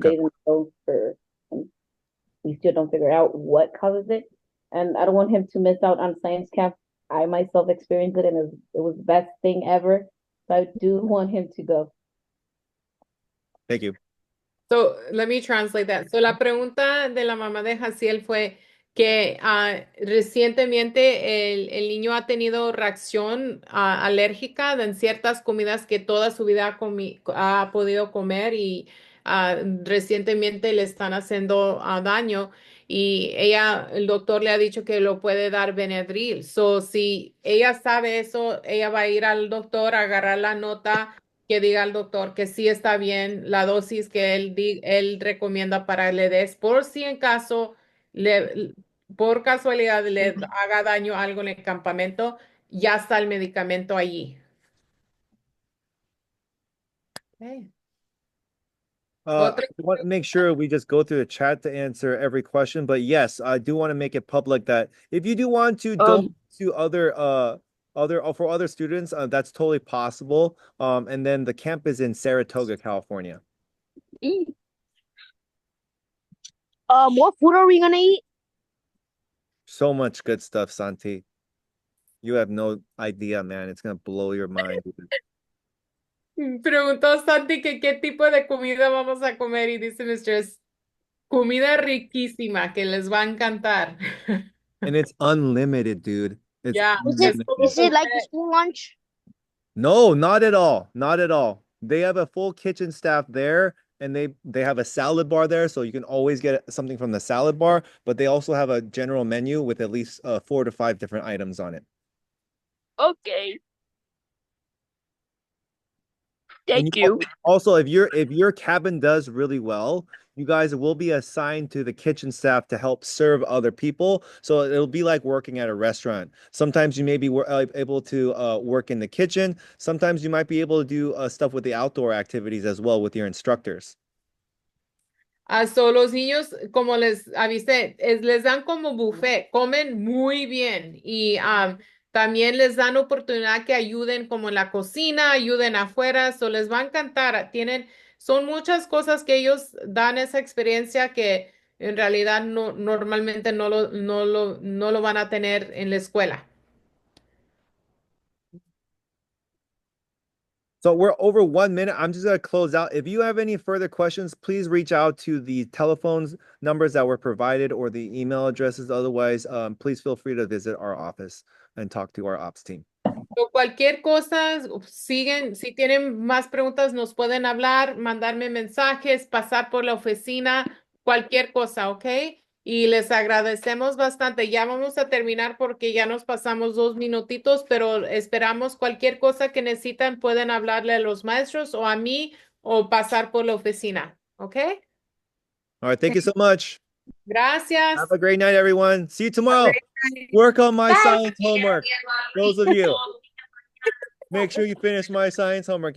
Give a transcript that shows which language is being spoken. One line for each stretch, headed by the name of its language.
English: 2 days in a row and we still don't figure out what causes it. And I don't want him to miss out on science camp. I myself experienced it and it was the best thing ever. So I do want him to go. Thank you. So, let me translate that.
Spanish: So, la pregunta de la mamá de Jaciel fue que recientemente el niño ha tenido reacción alérgica en ciertas comidas que toda su vida ha podido comer y recientemente le están haciendo daño y el doctor le ha dicho que lo puede dar Benadryl. So, si ella sabe eso, ella va a ir al doctor a agarrar la nota que diga al doctor que sí está bien la dosis que él recomienda para le des, por si en caso, por casualidad le haga daño algo en el campamento, ya está el medicamento allí.
English: Okay. I want to make sure we just go through the chat to answer every question, but yes, I do want to make it public that if you do want to donate to for other students, that's totally possible. And then the camp is in Saratoga, California. What food are we gonna eat? So much good stuff, Santi. You have no idea, man. It's gonna blow your mind.
Spanish: Preguntó Santi que qué tipo de comida vamos a comer y dice Mistress, comida riquísima que les va a encantar.
English: And it's unlimited, dude. It's Yeah, unlimited. Is it like the school lunch? No, not at all. Not at all. They have a full kitchen staff there and they have a salad bar there, so you can always get something from the salad bar, but they also have a general menu with at least 4 to 5 different items on it. Okay. Thank you. Also, if your cabin does really well, you guys will be assigned to the kitchen staff to help serve other people. So it'll be like working at a restaurant. Sometimes you may be able to work in the kitchen. Sometimes you might be able to do stuff with the outdoor activities as well with your instructors.
Spanish: So los niños, como les avisé, les dan como buffet, comen muy bien y también les dan oportunidad que ayuden como en la cocina, ayuden afuera, so les va a encantar. Son muchas cosas que ellos dan esa experiencia que en realidad normalmente no lo van a tener en la escuela.
English: So we're over 1 minute. I'm just going to close out. If you have any further questions, please reach out to the telephones numbers that were provided or the email addresses. Otherwise, please feel free to visit our office and talk to our ops team.
Spanish: O cualquier cosa, si tienen más preguntas, nos pueden hablar, mandarme mensajes, pasar por la oficina, cualquier cosa, ¿ok? Y les agradecemos bastante. Ya vamos a terminar porque ya nos pasamos 2 minutitos, pero esperamos cualquier cosa que necesitan, pueden hablarle a los maestros o a mí o pasar por la oficina, ¿ok?
English: All right. Thank you so much.
Spanish: Gracias.
English: Have a great night, everyone. See you tomorrow. Work on my science homework. Those of you. Make sure you finish my science homework.